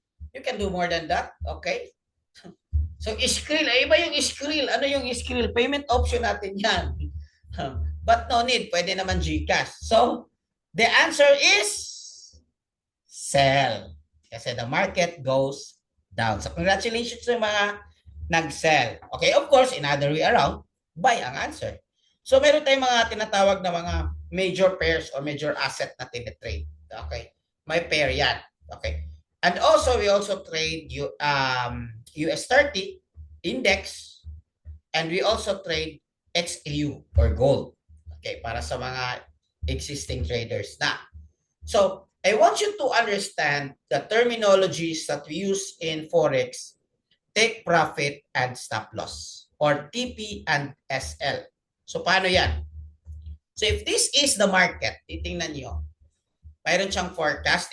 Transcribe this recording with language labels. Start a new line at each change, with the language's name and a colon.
English: You can do more than that, okay?
Filipino: So, Skrill, iba yung Skrill. Ano yung Skrill?
English: Payment option natin yan.
Filipino: But no need, pwede naman GCash.
English: So, the answer is sell. Kasi the market goes down.
Filipino: So, congratulations sa mga nag-sell.
English: Okay, of course, in other way around,
Filipino: buy ang answer. So, meron tayong mga tinatawag na mga major pairs or major asset na tinitrade.
English: Okay, may pair yan. Okay. And also, we also trade US 30 index, and we also trade XAU or gold.
Filipino: Okay, para sa mga existing traders na.
English: So, I want you to understand the terminologies that we use in Forex: take profit and stop loss, or TP and SL.
Filipino: So, paano yan?
English: So, if this is the market,
Filipino: titingnan nyo, mayroon siyang
English: forecast.